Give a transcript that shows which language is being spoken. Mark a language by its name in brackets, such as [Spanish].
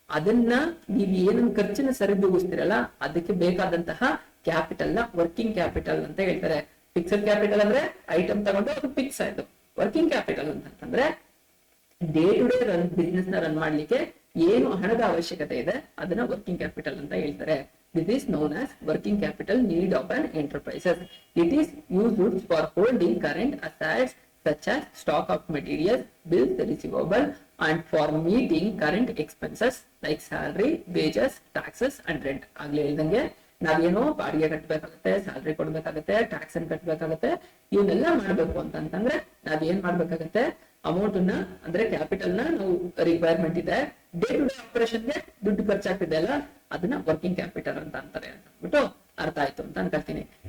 [Kannada] ಅದನ್ನ ನೀವು ಏನನ್ನ ಖರ್ಚನ್ನ ಸರಿದೂಗಿಸ್ತಿರಲ್ಲ ಅದಕ್ಕೆ ಬೇಕಾದಂತಹ ಕ್ಯಾಪಿಟಲ್ ನ ವರ್ಕಿಂಗ್ ಕ್ಯಾಪಿಟಲ್ ಅಂತ ಹೇಳ್ತಾರೆ. ಫಿಕ್ಸ್ಡ್ ಕ್ಯಾಪಿಟಲ್ ಅಂದ್ರೆ ಐಟಮ್ ತಗೊಂಡು ಅದು ಫಿಕ್ಸ್ ಆಯ್ತು. ವರ್ಕಿಂಗ್ ಕ್ಯಾಪಿಟಲ್ ಅಂತಂದ್ರೆ ಡೇ ಟು ಡೇ ಬಿಸ್ನೆಸ್ ನ ರನ್ ಮಾಡ್ಲಿಕ್ಕೆ ಏನು ಹಣದ ಅವಶ್ಯಕತೆ ಇದೆ ಅದನ್ನ ವರ್ಕಿಂಗ್ ಕ್ಯಾಪಿಟಲ್ ಅಂತ ಹೇಳ್ತಾರೆ. [English] This is known as working capital need of an enterprises. It is used for holding current assets such as stock of materials, bills receivable, and for meeting current expenses like salary, wages, taxes and rent. [Kannada] ಆಗ್ಲೇ ಹೇಳ್ದಂಗೆ ನಾವೇನೋ ಬಾಡಿಗೆ ಕಟ್ಟಬೇಕಾಗುತ್ತೆ, salary ಕೊಡ್ಬೇಕಾಗುತ್ತೆ, tax ಅನ್ನು ಕಟ್ಟಬೇಕಾಗುತ್ತೆ. ಇವನ್ನೆಲ್ಲ ಮಾಡ್ಬೇಕು ಅಂತಂದ್ರೆ ನಾವ್ ಏನ್ ಮಾಡ್ಬೇಕಾಗತ್ತೆ, ಅಮೌಂಟ್ ಅನ್ನ ಅಂದ್ರೆ ಕ್ಯಾಪಿಟಲ್ ನ ನಾವು ರಿಕ್ವೈರ್ಮೆಂಟ್ ಇದೆ, ಡೇ ಟು ಡೇ ಆಪರೇಷನ್ಗೆ ದುಡ್ಡು ಖರ್ಚಾಗ್ತಿದೆ ಅಲ್ಲ, ಅದನ್ನ ವರ್ಕಿಂಗ್ ಕ್ಯಾಪಿಟಲ್ ಅಂತ ಅಂತಾರೆ ಅಂತ ಅಂದ್ಬಿಟ್ಟು ಅರ್ಥ ಆಯ್ತು ಅಂತ ಅನ್ಕೊಳ್ತೀನಿ.